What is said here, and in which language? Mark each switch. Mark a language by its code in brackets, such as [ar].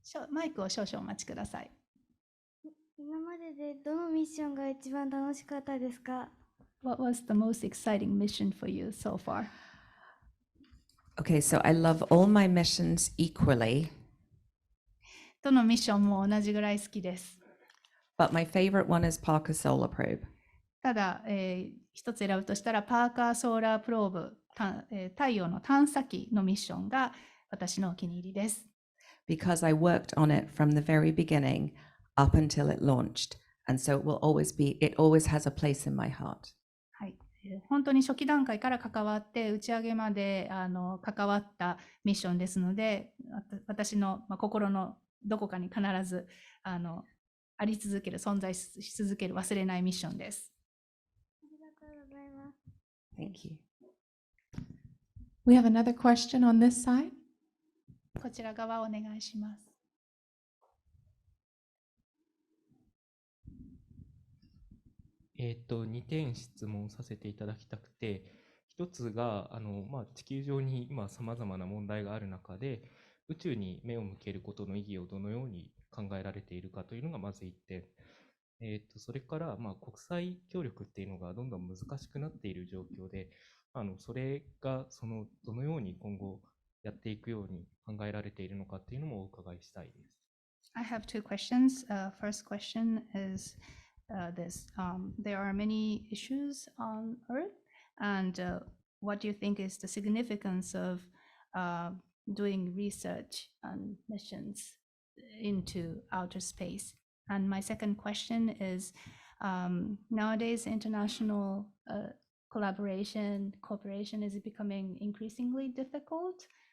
[ja] マイクを少々お待ちください。今まででどのミッションが一番楽しかったですか？ [en] What was the most exciting mission for you so far? Okay, so I love all my missions equally, [ja] どのミッションも同じぐらい好きです。 [en] but my favorite one is Parker Solar Probe. [ja] ただ、一つ選ぶとしたら、パーカーソーラープローブ、太陽の探査機のミッションが私のお気に入りです。 [en] Because I worked on it from the very beginning up until it launched. And so it always has a place in my heart. [ja] はい、本当に初期段階から関わって打ち上げまで関わったミッションですので、私の、心のどこかに必ずあり続ける、存在し続ける忘れないミッションです。ありがとうございます。 [en] Thank you. We have another question on this side. [ja] こちら側お願いします。 2点質問させていただきたくて、一つが地球上に今さまざまな問題がある中で、宇宙に目を向けることの意義をどのように考えられているかというのがまず1点。それから国際協力っていうのがどんどん難しくなっている状況で、それがどのように今後やっていくように考えられているのかっていうのもお伺いしたいです。 [en] I have two questions. First question is this. There are many issues on Earth, and what do you think is the significance of doing research and missions into outer space? And my second question is, nowadays international cooperation is becoming increasingly difficult.